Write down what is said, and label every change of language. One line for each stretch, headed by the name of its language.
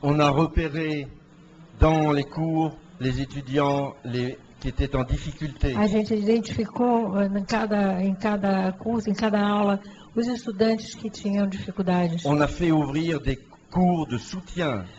French: On a repéré dans les cours les étudiants qui étaient en difficulté.
Portuguese: A gente identificou em cada curso, em cada aula, os estudantes que tinham dificuldades.
French: On a fait ouvrir des cours de soutien.